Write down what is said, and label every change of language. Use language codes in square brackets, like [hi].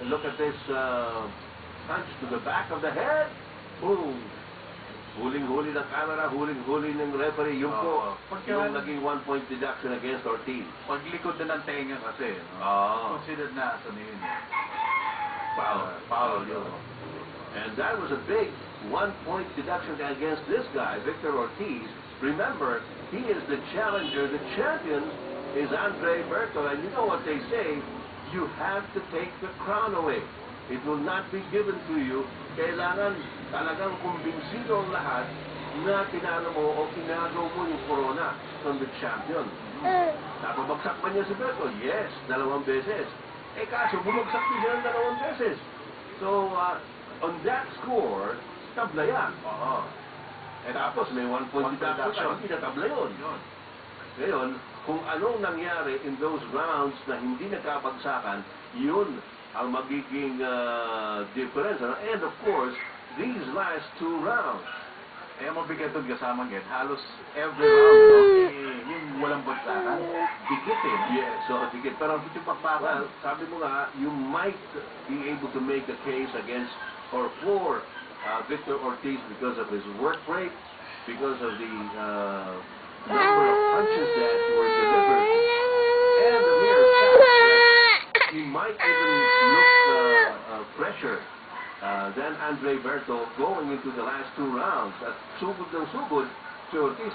[en] Look at this punch to the back of the head. Boom. [tl] Huling-huli ng camera, huling-huli ng referee. Yung po, yung naging 1-point deduction [en] against Ortiz. [tl] Paglikod na ng tenga kasi, considered na sa yun. Foul yun. [en] And that was a big 1-point deduction against this guy, Victor Ortiz. Remember, he is the challenger. The champion is Andre Berto. And you know what they say, you have to take the crown away. It will not be given to you. [tl] Kailangan talagang kumbinsido ang lahat na tinalo mo o kinagaw mo yung corona [en] from the champion. [tl] Napabagsak pa niya si Berto? Yes, 2 beses. Eh kaso, bumagsak din siya ng 2 beses. So, on that score, tabla yan. Eh tapos, may 1-point deduction. Hindi na tabla yun. Ngayon, kung anong nangyari [en] in those rounds [tl] na hindi nagkabagsakan, yun ang magiging difference. [en] And of course, these last 2 rounds. [tl] Eh, mabigat doon kasama ngayon. Halos [en] every round, [tl] yung walang bagsakan. Dikit eh. [en] Yes, so dikit. [tl] Pero yung pagpapal, sabi mo nga, [en] you might be able to make a case against or for Victor Ortiz because of his work rate, because of the number of punches that were delivered, and the mere fact that he might even look fresher than Andre Berto going into the last 2 rounds. [tl] At sugod ng sugod si Ortiz.